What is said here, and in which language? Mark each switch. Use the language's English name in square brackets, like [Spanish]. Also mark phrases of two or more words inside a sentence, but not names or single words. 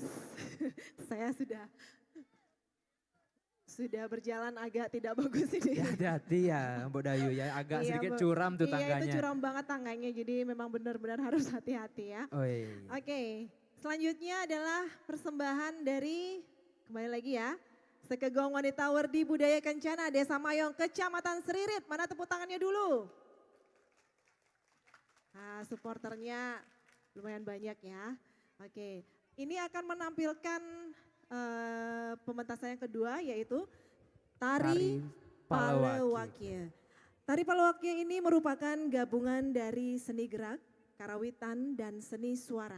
[Indonesian] Saya sudah berjalan agak tidak bagus ini. Ya, hati-hati ya Mbak Dayu ya, agak Iya, sedikit Bu. curam tuh Iya, tangganya. itu curam banget tangganya, jadi memang benar-benar harus hati-hati ya. Oh iya. Oke, selanjutnya adalah persembahan dari, kembali lagi ya, Sekegong Wanita Werdi Budaya Kencana Desa Mayong, Kecamatan Seririt. Mana tepuk tangannya dulu? Nah, supporternya lumayan banyak ya. Oke, ini akan menampilkan pementasan yang kedua yaitu Tari Palewakye. Tari Palewakye ini merupakan gabungan dari seni gerak, karawitan, dan seni suara.